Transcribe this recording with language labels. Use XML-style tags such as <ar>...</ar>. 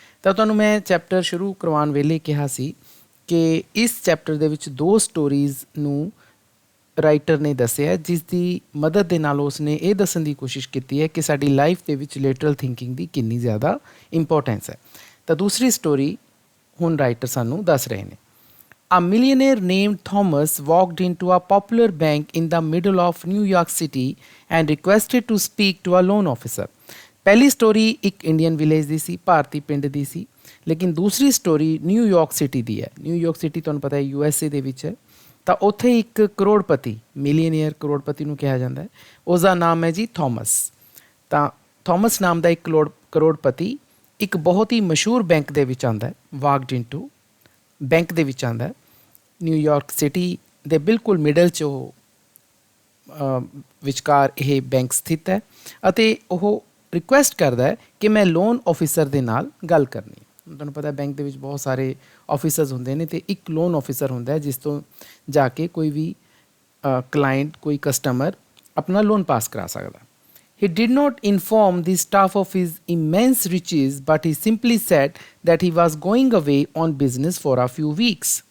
<pa>ਤਾਂ ਤੁਹਾਨੂੰ ਮੈਂ ਚੈਪਟਰ ਸ਼ੁਰੂ ਕਰਵਾਉਣ ਵੇਲੇ ਕਿਹਾ ਸੀ ਕਿ ਇਸ ਚੈਪਟਰ ਦੇ ਵਿੱਚ ਦੋ ਸਟੋਰੀਜ਼ ਨੂੰ ਰਾਈਟਰ ਨੇ ਦੱਸਿਆ, ਜਿਸ ਦੀ ਮਦਦ ਦੇ ਨਾਲ ਉਸਨੇ ਇਹ ਦੱਸਣ ਦੀ ਕੋਸ਼ਿਸ਼ ਕੀਤੀ ਹੈ ਕਿ ਸਾਡੀ ਲਾਈਫ ਦੇ ਵਿੱਚ ਲੇਟਰਲ ਥਿੰਕਿੰਗ ਦੀ ਕਿੰਨੀ ਜ਼ਿਆਦਾ ਇੰਪੋਰਟੈਂਸ ਹੈ। ਤਾਂ ਦੂਸਰੀ ਸਟੋਰੀ ਹੁਣ ਰਾਈਟਰ ਸਾਨੂੰ ਦੱਸ ਰਹੇ ਨੇ।</pa> <en>A millionaire named Thomas walked into a popular bank in the middle of New York City and requested to speak to a loan officer.</en> <pa>ਪਹਿਲੀ ਸਟੋਰੀ ਇੱਕ ਇੰਡੀਅਨ ਵਿਲੇਜ ਦੀ ਸੀ, ਭਾਰਤੀ ਪਿੰਡ ਦੀ ਸੀ, ਲੇਕਿਨ ਦੂਸਰੀ ਸਟੋਰੀ ਨਿਊਯਾਰਕ ਸਿਟੀ ਦੀ ਹੈ। ਨਿਊਯਾਰਕ ਸਿਟੀ ਤੁਹਾਨੂੰ ਪਤਾ ਹੈ USA ਦੇ ਵਿੱਚ ਹੈ। ਤਾਂ ਉੱਥੇ ਇੱਕ ਕਰੋੜਪਤੀ, ਮਿਲੀਅਨੀਅਰ ਕਰੋੜਪਤੀ ਨੂੰ ਕਿਹਾ ਜਾਂਦਾ ਹੈ, ਉਸ ਦਾ ਨਾਮ ਹੈ ਜੀ ਥੋਮਸ। ਤਾਂ ਥੋਮਸ ਨਾਮ ਦਾ ਇੱਕ ਕਰੋੜਪਤੀ ਇੱਕ ਬਹੁਤ ਹੀ ਮਸ਼ਹੂਰ ਬੈਂਕ ਦੇ ਵਿੱਚ ਆਉਂਦਾ ਹੈ।</pa> <en>walked into</en> <pa>ਬੈਂਕ ਦੇ ਵਿੱਚ ਆਉਂਦਾ ਹੈ। ਨਿਊਯਾਰਕ ਸਿਟੀ ਦੇ ਬਿਲਕੁਲ ਮਿਡਲ 'ਚ ਉਹ ਵਿਚਕਾਰ ਇਹ ਬੈਂਕ ਸਥਿਤ ਹੈ ਅਤੇ ਉਹ ਰਿਕੁਐਸਟ ਕਰਦਾ ਹੈ ਕਿ ਮੈਂ ਲੋਨ ਆਫਿਸਰ ਦੇ ਨਾਲ ਗੱਲ ਕਰਨੀ। ਤੁਹਾਨੂੰ ਪਤਾ ਬੈਂਕ ਦੇ ਵਿੱਚ ਬਹੁਤ ਸਾਰੇ ਆਫਿਸਰਸ ਹੁੰਦੇ ਨੇ ਅਤੇ ਇੱਕ ਲੋਨ ਆਫਿਸਰ ਹੁੰਦਾ ਜਿਸ ਤੋਂ ਜਾ ਕੇ ਕੋਈ ਵੀ ਕਲਾਇੰਟ, ਕੋਈ ਕਸਟਮਰ ਆਪਣਾ ਲੋਨ ਪਾਸ ਕਰਾ ਸਕਦਾ।</pa> <en>He did not inform the staff of his immense riches, but he simply said that he was going away on business for a few weeks.</en>